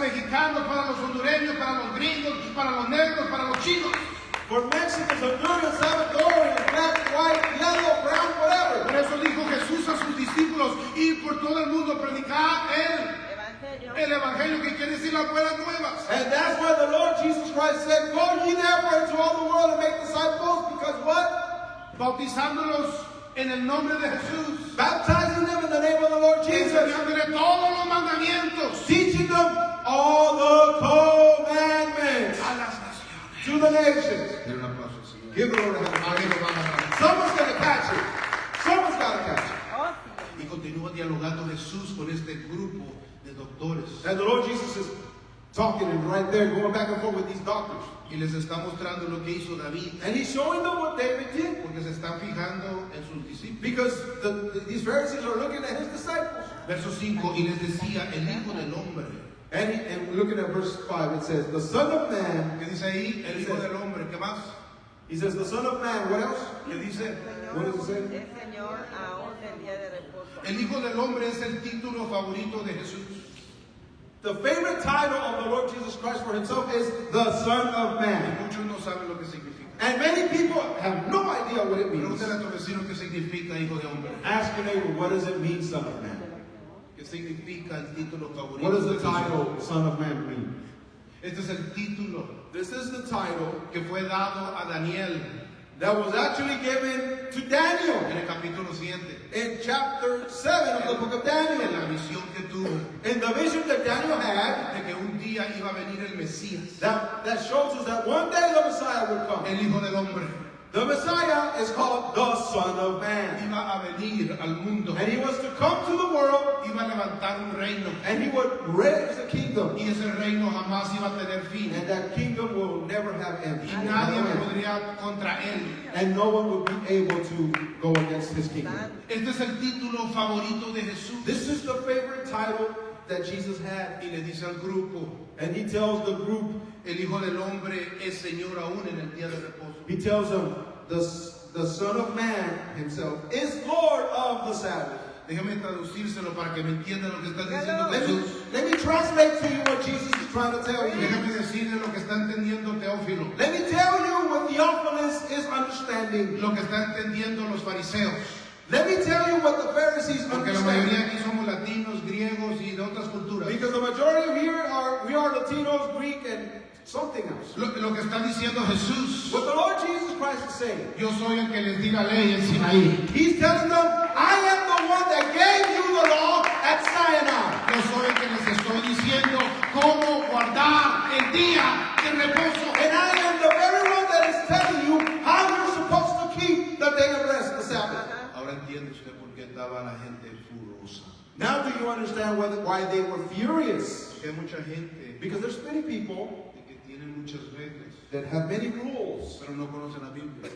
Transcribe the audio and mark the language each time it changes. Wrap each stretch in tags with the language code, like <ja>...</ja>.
<es>mexicanos, para los hondureños, para los gringos, para los negros, para los chinos.</es> <en>for Mexicans, Honduras, Salvadorians, black, white, yellow, brown,</en> <es>Por</es> <en>whatever.</en> <es>eso dijo Jesús a sus discípulos, ir por todo el mundo, predicar el evangelio, que quiere decir las buenas nuevas.</es> <en>And that's why the Lord Jesus Christ said, go ye therefore into all the world and make disciples, because what?</en> <es>Bautizándolos en el nombre de Jesús,</es> <en>Baptizing them in the name of the Lord Jesus,</en> <es>enseñándole todos los mandamientos</es> <en>teaching them all the commandments</en> <es>a las naciones.</es> <en>to the nations.</en> <es>Den un aplauso al Señor.</es> <en>Give the Lord a hand.</en> <es>Amén, hermano.</es> <en>Someone's going to catch it. Someone's got to catch it. Oh,</en> <es>Y continúa dialogando Jesús con este grupo de doctores.</es> <en>And the Lord Jesus is talking and right there, going back and forth with these doctors.</en> <es>Y les está mostrando lo que hizo David.</es> <en>And he's showing them what David did.</en> <es>Porque se están fijando en sus discípulos.</es> <en>Because these Pharisees are looking at his disciples.</en> <es>Verso 5, y les decía, el Hijo del Hombre.</es> <en>And looking at verse 5, it says, the Son of Man,</en> <es>¿Qué dice ahí? El Hijo del Hombre. ¿Qué más?</es> <en>he says, the Son of Man, what else?</en> <es>¿Qué dice?</es> <en>What does it say?</en> <es>es Señor aún del día de reposo. El Hijo del Hombre es el título favorito de Jesús.</es> <en>The favorite title of the Lord Jesus Christ for himself is the Son of</en> <es>Y</es> <en>Man.</en> <es>muchos no saben lo que significa.</es> <en>And many people have no idea what it means.</en> <es>Pregúntale a tu vecino qué significa Hijo de Hombre.</es> <en>Ask your neighbor, what does it mean, Son of Man?</en> <es>¿Qué significa el título favorito</es> <en>What does</en> <es>de</es> <en>the</en> <es>Jesús?</es> <en>title Son of Man mean?</en> <es>Este es el título</es> <en>This is the title</en> <es>que fue dado a Daniel</es> <en>that was actually given to Daniel</en> <es>en el capítulo 7.</es> <en>in chapter 7 of the book of</en> <es>En</es> <en>Daniel.</en> <es>la visión que tuvo</es> <en>In the vision that Daniel had,</en> <es>de que un día iba a venir el Mesías,</es> <en>that shows us that one day the Messiah would come.</en> <es>el Hijo del Hombre.</es> <en>The Messiah is called the Son of Man.</en> <es>Iba a venir al mundo.</es> <en>And he was to come to the world,</en> <es>Iba a levantar un reino.</es> <en>and he would raise a kingdom.</en> <es>Y ese reino jamás iba a tener fin.</es> <en>And that kingdom will never have end.</en> <es>Y nadie podría contra él.</es> <en>And no one will be able to go against his kingdom.</en> <es>Este es el título favorito de Jesús.</es> <en>This is the favorite title that Jesus had.</en> <es>Y le dice al grupo,</es> <en>And he tells the group,</en> <es>el Hijo del Hombre es Señor aún en el día de reposo.</es> <en>he tells them, the Son of Man himself is Lord of the Sabbath.</en> <es>Déjame traducírselo para que me entiendan lo que está diciendo Jesús.</es> <en>Let me translate to you what Jesus is trying to tell you.</en> <es>Déjame decirle lo que está entendiendo Teófilo.</es> <en>Let me tell you what Theophilus is understanding.</en> <es>Lo que están entendiendo los fariseos.</es> <en>Let me tell you what the Pharisees</en> <es>Porque la mayoría</es> <en>understand.</en> <es>aquí somos latinos, griegos y de otras culturas.</es> <en>Because the majority of here we are Latinos, Greek, and something else.</en> <es>Lo que está diciendo Jesús.</es> <en>What the Lord Jesus Christ is saying,</en> <es>Yo soy el que les di la ley en Sinaí.</es> <en>He's telling them, I am the one that gave you the law at Sinai.</en> <es>Yo soy el que les estoy diciendo cómo guardar el día de reposo.</es> <en>And I am the very one that is telling you how you're supposed to keep the day of rest, the Sabbath.</en> <es>Ahora entiende usted por qué estaba la gente furiosa.</es> <en>Now do you understand why they were furious?</en> <es>Porque hay mucha gente</es> <en>Because there's many people</en> <es>que tienen muchas reglas,</es> <en>that have many rules,</en> <es>pero no conocen la Biblia.</es>